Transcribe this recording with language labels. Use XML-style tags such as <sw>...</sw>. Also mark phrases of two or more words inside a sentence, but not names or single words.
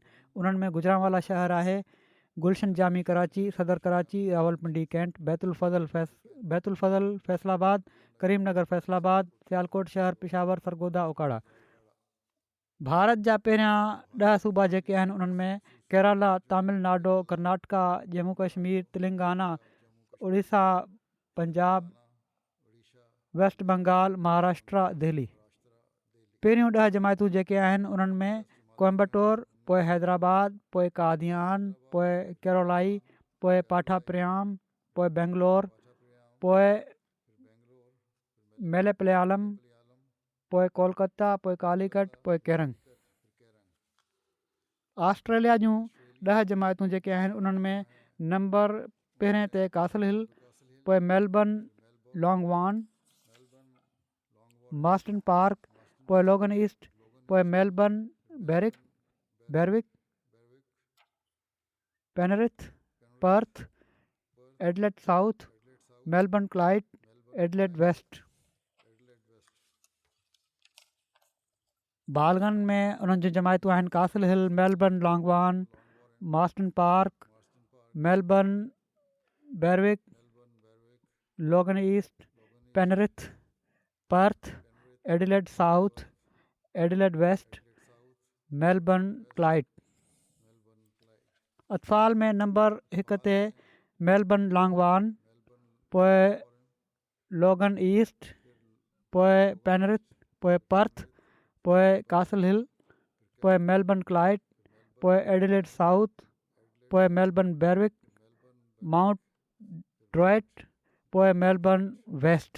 <sd>उन्हनि में गुजरांवाला शहर आहे, गुलशन जामी कराची, सदर कराची, रावलपिंडी कैंट, बैतुल फज़ल फैसलाबाद, करीमनगर फैसलाबाद, सियालकोट शहर, पिशावर, सरगोदा, ओकाड़ा। भारत जा पहिरियां 10 सूबा जेके आहिनि उन्हनि में केरला, तमिलनाडु, कर्नाटका, जम्मू कश्मीर, तेलंगाना, उड़ीसा, पंजाब, वेस्ट बंगाल, महाराष्ट्र, दिल्ली। पहिरियों 10 जमायतूं जेके आहिनि उन्हनि में कोयम्बटूर, पोइ हैदराबाद, पोइ कादियान, पोइ केरोलाई, पोइ पाठाप्रयाम, पोइ बेंगलोर, पोइ मेलेपलयालम, पोइ कोलकाता, पोइ कालीकट, पोइ केरंग। ऑस्ट्रेलिया जूं 10 जमायतूं जेके आहिनि उन्हनि में नंबर पहिरें ते कासल हिल, पोइ मेलबर्न, लॉन्गवान, मास्टन पार्क, पोइ लोगन ईस्ट, पोइ मेलबर्न, बेरविक, पेनरिथ, पर्थ, एडलेड साउथ, मेलबर्न क्लाइड, एडलेड वेस्ट। बालगन में उन्हनि जूं जमायतूं आहिनि कासल हिल, मेलबर्न, लॉन्गवान, मास्टन पार्क, मेलबर्न, बेरविक, लोगन ईस्ट, पेनरिथ, पर्थ, एडिलेड साउथ, एडिलेड वेस्ट, मेलबर्न क्लाइड। अतफ़ाल में नंबर 1 ते मेलबर्न लॉन्गवान, पोइ लोगन ईस्ट, पोइ पेनरिथ, पोइ पर्थ, पोइ कासल हिल, पोइ मेलबर्न क्लाइड, पोइ एडिलेड साउथ, पोइ मेलबर्न बेरविक, माउंट ड्रॉइट, पोइ मेलबर्न वेस्ट।</sd>